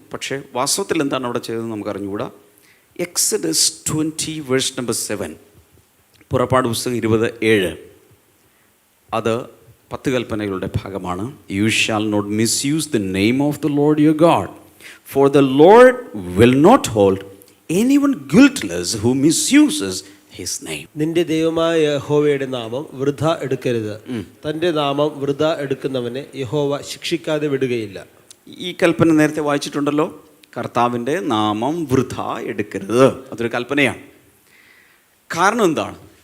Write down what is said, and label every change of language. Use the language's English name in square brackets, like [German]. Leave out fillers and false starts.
[Malayalam] പക്ഷേ വാസ്തവത്തിൽ എന്താണ് അവിടെ ചെയ്തതെന്ന് നമുക്ക് അറിഞ്ഞുകൂടാ. [English] Exodus 20 verse number 7, [Malayalam] പുറപ്പാട് പുസ്തകം 20:7, അത് 10 കൽപ്പനകളുടെ ഭാഗമാണ്. [English] You shall not misuse the name of the Lord your God, for the Lord will not hold anyone guiltless who misuses his name. [Malayalam] നിന്റെ ദൈവമായ യഹോവയുടെ നാമം വൃഥ എടുക്കരുത്. തൻ്റെ നാമം വൃഥ എടുക്കുന്നവനെ യഹോവ ശിക്ഷിക്കാതെ വിടുകയില്ല. ഈ കൽപ്പന നേരത്തെ വായിച്ചിട്ടുണ്ടല്ലോ. കർത്താവിൻ്റെ നാമം വൃഥ എടുക്കരുത്, അതൊരു കൽപ്പനയാണ്. കാരണം എന്താണ്?